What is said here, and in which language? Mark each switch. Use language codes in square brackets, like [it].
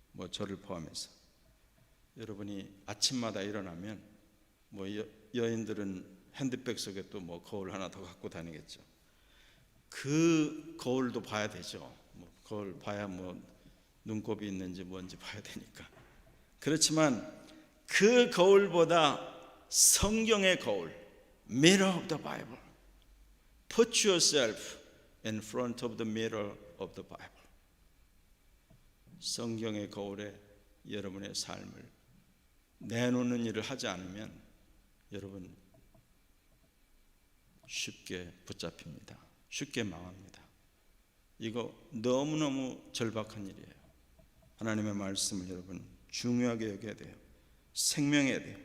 [ko] 저를 포함해서 여러분이 아침마다 일어나면 여인들은 핸드백 속에 또 거울 하나 더 갖고 다니겠죠. 그 거울도 봐야 되죠. 거울 봐야 눈곱이 있는지 뭔지 봐야 되니까. 그렇지만 그 거울보다 성경의 거울, [en] Mirror of the Bible. Put yourself in front of the mirror of the Bible. [ko] 성경의 거울에 여러분의 삶을 내놓는 일을 하지 않으면 여러분 쉽게 붙잡힙니다. 쉽게 망합니다. 이거 너무너무 절박한 일이에요. 하나님의 말씀을 여러분 중요하게 여겨야 돼요. 생명해야 돼요.